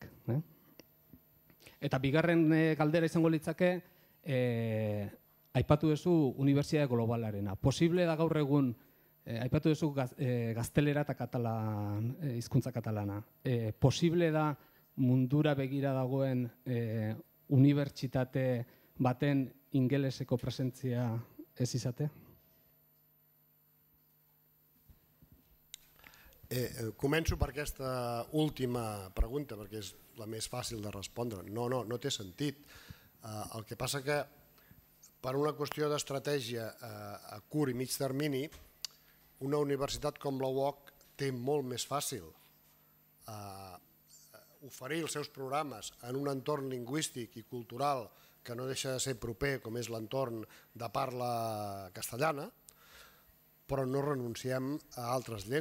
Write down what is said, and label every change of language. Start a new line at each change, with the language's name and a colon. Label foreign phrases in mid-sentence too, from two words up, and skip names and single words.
Basque: Eta bigarren galdera izango litzake, aipatu duzu unibertsitate globalarena. Posible da gaur egun, aipatu duzu gaztelera eta hizkuntza katalana. Posible da mundura begira dagoen unibertsitate baten ingeleseko presentzia ez izate?
Catalan: Començo per aquesta última pregunta, perquè és la més fàcil de respondre. No té sentit. El que passa que per una qüestió d'estratègia a curt i mig termini, una universitat com la UOC té molt més fàcil oferir els seus programes en un entorn lingüístic i cultural que no deixa de ser proper, com és l'entorn de parla castellana, però no renunciem a altres llengües.